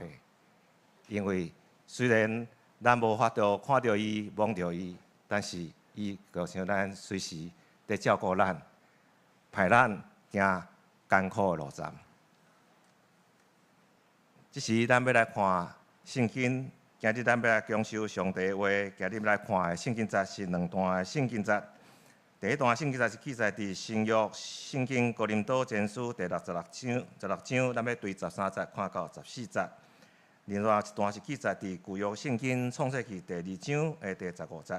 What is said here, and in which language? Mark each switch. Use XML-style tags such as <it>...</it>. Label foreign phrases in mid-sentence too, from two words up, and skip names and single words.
<nan>因为虽然咱无法度看到伊、摸到伊，但是伊就像咱随时在照顾咱，派咱行艰苦的路站。即时咱要来看圣经，今日咱要来讲授上帝的话。今日要来看的圣经节是两段的圣经节。第一段圣经节是记载伫新约圣经哥林多前书第16章，咱要对13节看到14节。另外一段是记载伫旧约圣经创世纪第2章的第15节。</nan>